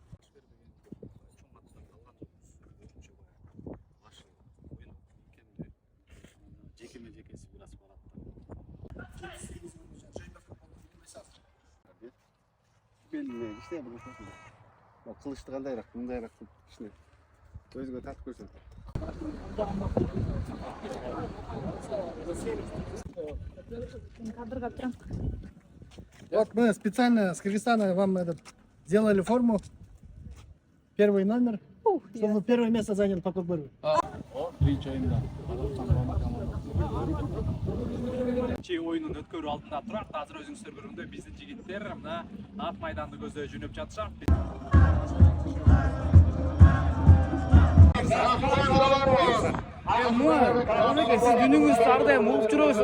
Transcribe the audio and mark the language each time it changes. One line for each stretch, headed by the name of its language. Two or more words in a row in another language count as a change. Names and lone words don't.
Kyrgyz: Жекеме-жекеси бир аз барат да. Белине кичине бир ошол. Кылычты кандайраак, мындайраак кылып кичине өзүгө тартып көрсөң. Кадрга турам.
Russian: Вот мы специально с Кыргызстана вам сделали форму. Первый номер. Чтобы вы первое место заняли по подбору.
Kyrgyz: Биринчи оюнда оюнун өткөрүү алдында турат. Азыр өзүңүздөр көргөндөй биздин жигиттер мына ат майданды көздөй жөнөп жатышат. Сиз дүнүңүздү ар дайым угуп жүрөсүз.